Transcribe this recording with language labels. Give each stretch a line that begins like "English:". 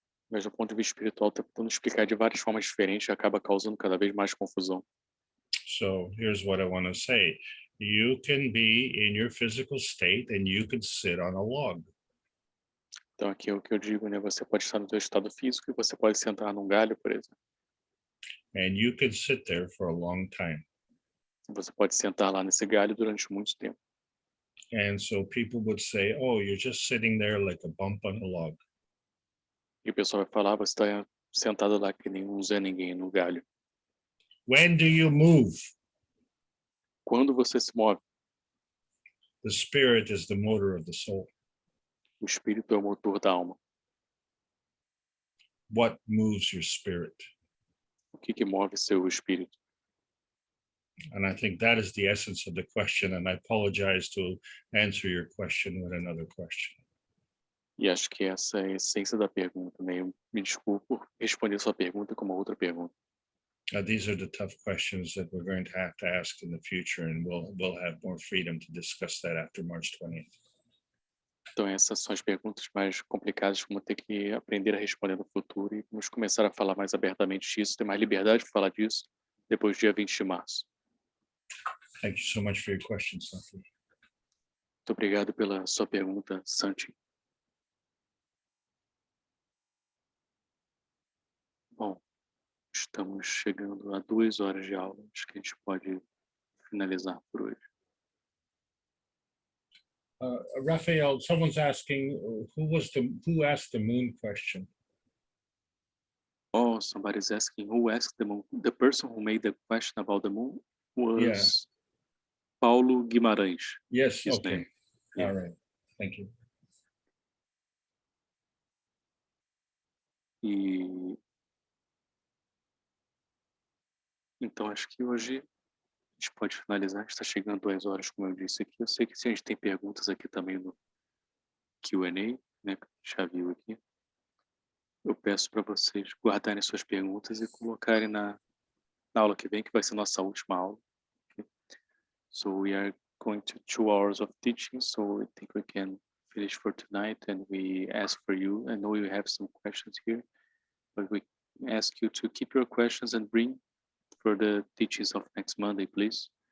Portuguese: Mas do ponto de vista espiritual, tentando explicar de várias formas diferentes, acaba causando cada vez mais confusão.
English: So here's what I want to say. You can be in your physical state and you can sit on a log.
Portuguese: Então, aqui é o que eu digo, né? Você pode estar no seu estado físico e você pode sentar num galho, por exemplo.
English: And you can sit there for a long time.
Portuguese: Você pode sentar lá nesse galho durante muito tempo.
English: And so people would say, oh, you're just sitting there like a bump on a log.
Portuguese: E o pessoal vai falar, você está sentado lá que nem um Zé Ninguém no galho.
English: When do you move?
Portuguese: Quando você se move,
English: The spirit is the motor of the soul.
Portuguese: o espírito é o motor da alma.
English: What moves your spirit?
Portuguese: O que move seu espírito?
English: And I think that is the essence of the question, and I apologize to answer your question with another question.
Portuguese: E acho que essa é a essência da pergunta, né? Eu me desculpo por responder sua pergunta com uma outra pergunta.
English: These are the tough questions that we're going to have to ask in the future, and we'll have more freedom to discuss that after March 20th.
Portuguese: Então essas são as perguntas mais complicadas que vamos ter que aprender a responder no futuro, e vamos começar a falar mais abertamente disso, ter mais liberdade para falar disso depois do dia 20 de março.
English: Thank you so much for your question, Santi.
Portuguese: Muito obrigado pela sua pergunta, Santi. Bom, estamos chegando a 2 horas de aula, acho que a gente pode finalizar por hoje.
English: Raphael, someone's asking who asked the moon question? Oh, somebody's asking who asked the moon. The person who made the question about the moon was Paulo Guimarães. Yes, his okay. name. Yeah. All right, thank you.
Portuguese: E então acho que hoje a gente pode finalizar. Está chegando 2 horas, como eu disse aqui. Eu sei que se a gente tem perguntas aqui também no Q&A, né, que a gente já viu aqui. Eu peço para vocês guardarem suas perguntas e colocarem na aula que vem, que vai ser nossa última aula.
English: Okay? So we are going to 2 hours of teaching, so I think we can finish for tonight, and we ask for you. I know you have some questions here, but we ask you to keep your questions and bring for the teachings of next Monday, please.